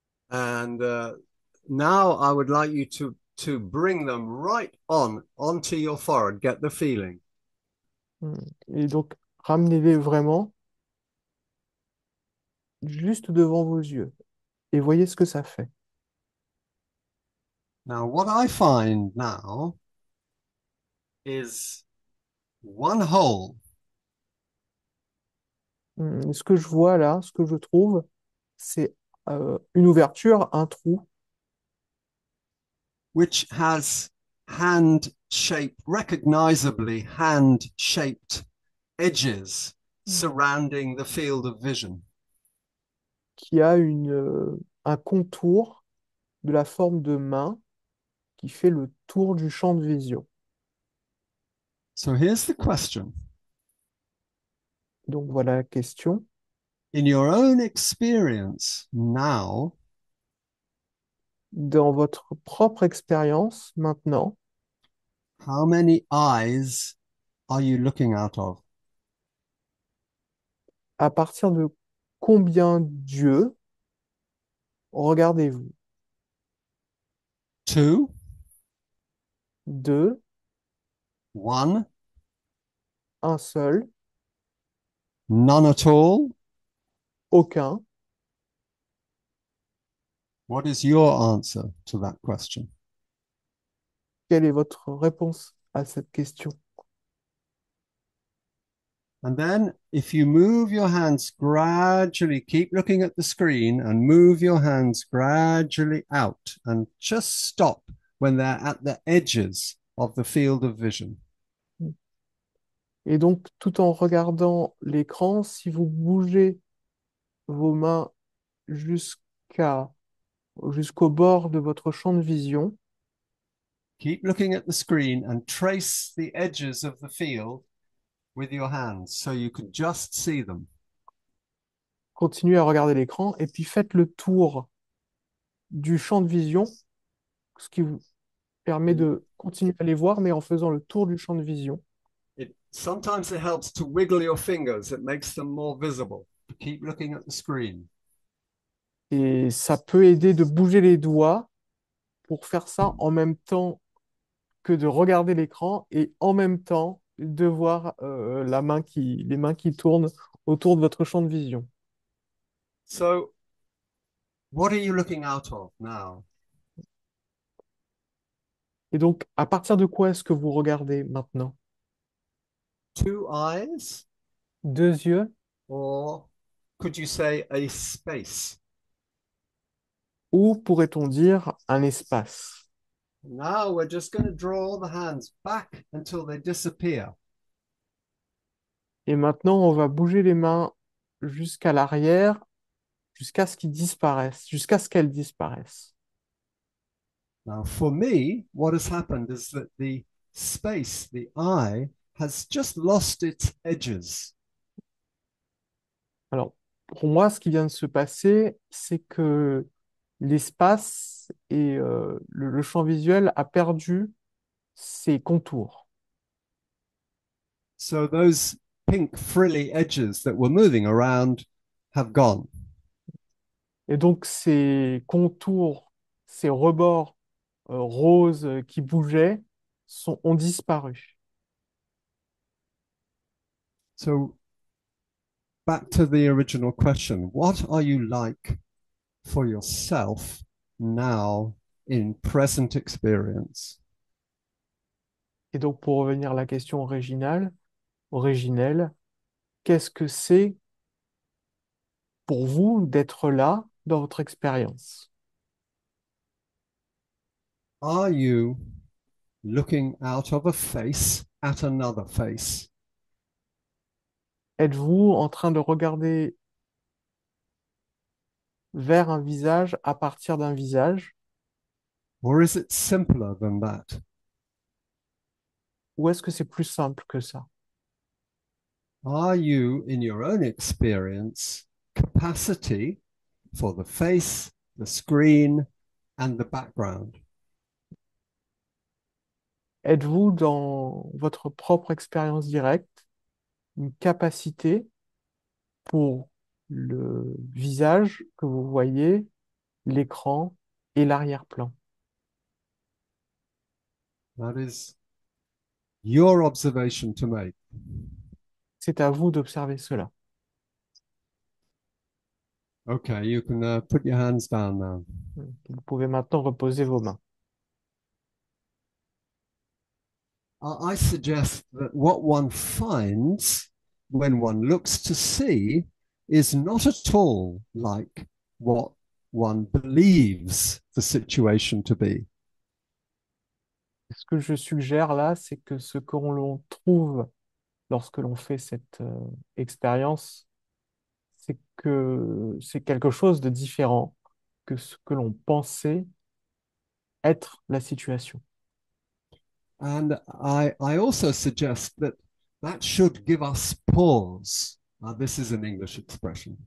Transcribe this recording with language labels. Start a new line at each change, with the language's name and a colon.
English: And now I would like you to bring them right on onto your forehead. Get the feeling. Hmm.
French: Et donc, ramenez-les vraiment juste devant vos yeux et voyez ce que ça fait.
English: Now, what I find now is one hole
French: Et ce que je vois là, ce que je trouve, c'est une ouverture, un trou
English: which has hand shaped, recognizably hand shaped edges surrounding the field of vision.
French: qui a un contour de la forme de main qui fait le tour du champ de vision.
English: So here's the question.
French: Donc voilà la question.
English: In your own experience now,
French: Dans votre propre expérience maintenant,
English: how many eyes are you looking out of?
French: à partir de combien d'yeux regardez-vous?
English: Two,
French: Deux,
English: one,
French: un seul,
English: none at all?
French: aucun?
English: What is your answer to that question?
French: Quelle est votre réponse à cette question?
English: And then if you move your hands gradually, keep looking at the screen and move your hands gradually out and just stop when they're at the edges of the field of vision.
French: Et donc, tout en regardant l'écran, si vous bougez vos mains jusqu'à jusqu'au bord de votre champ de vision.
English: Keep looking at the screen and trace the edges of the field with your hands so you can just see them.
French: Continuez à regarder l'écran et puis faites le tour du champ de vision, ce qui vous permet de continuer à les voir, mais en faisant le tour du champ de vision.
English: Sometimes it helps to wiggle your fingers. It makes them more visible. Keep looking at the screen.
French: Et ça peut aider de bouger les doigts pour faire ça en même temps que de regarder l'écran et en même temps de voir les mains qui tournent autour de votre champ de vision.
English: So, what are you looking out of now?
French: Et donc, à partir de quoi est-ce que vous regardez maintenant?
English: Two eyes,
French: Deux yeux
English: or could you say a space?
French: ou pourrait-on dire un espace?
English: Now we're just going to draw the hands back until they disappear.
French: Et maintenant, on va bouger les mains jusqu'à l'arrière, jusqu'à ce qu'ils disparaissent, jusqu'à ce qu'elles disparaissent.
English: Now, for me, what has happened is that the space, the eye, has just lost its edges.
French: Alors, pour moi, ce qui vient de se passer, c'est que l'espace et le champ visuel a perdu ses contours.
English: So those pink frilly edges that were moving around have gone.
French: Et donc, ces contours, ces rebords roses qui bougeaient ont disparu.
English: So back to the original question, what are you like for yourself now in present experience?
French: Et donc, pour revenir à la question originelle, qu'est-ce que c'est pour vous d'être là dans votre expérience?
English: Are you looking out of a face at another face?
French: Êtes-vous en train de regarder vers un visage à partir d'un visage,
English: Or is it simpler than that?
French: ou est-ce que c'est plus simple que ça?
English: Are you, in your own experience, capacity for the face, the screen, and the background?
French: Êtes-vous dans votre propre expérience directe une capacité pour le visage que vous voyez, l'écran et l'arrière-plan?
English: That is your observation to make.
French: C'est à vous d'observer cela.
English: Okay, you can put your hands down now.
French: Vous pouvez maintenant reposer vos mains.
English: I suggest that what one finds when one looks to see is not at all like what one believes the situation to be.
French: Ce que je suggère là, c'est que ce que l'on trouve lorsque l'on fait cette expérience, c'est que c'est quelque chose de différent que ce que l'on pensait être la situation.
English: And I also suggest that that should give us pause. This is an English expression.